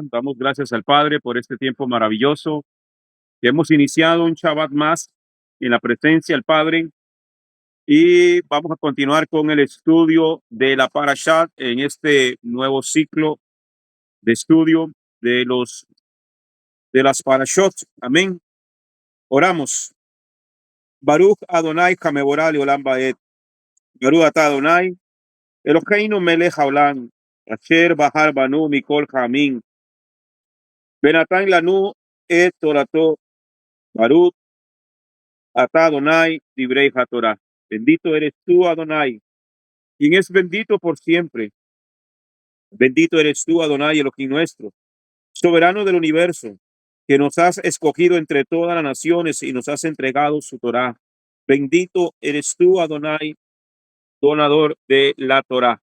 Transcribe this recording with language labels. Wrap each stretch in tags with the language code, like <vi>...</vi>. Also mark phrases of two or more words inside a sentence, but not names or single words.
<es>Damos gracias al Padre por este tiempo maravilloso que hemos iniciado un Shabbat más en la presencia del Padre y vamos a continuar con el estudio de la Parashat en este nuevo ciclo de estudio de las Parashot. Amén. Oramos.</es> <he>ברוך אדוני המבורך לעולם ועד. ברוך אתה אדוני אלוהינו מלך העולם אשר בחר בנו מכל העמים ונתן לנו את תורתו ברוך אתה אדוני דברי התורה.</he> <es>Bendito eres tú, Adonai, quien es bendito por siempre. Bendito eres tú, Adonai, Elohim nuestro, soberano del universo, que nos has escogido entre todas las naciones y nos has entregado su Torah. Bendito eres tú, Adonai, donador de la Torah.</es>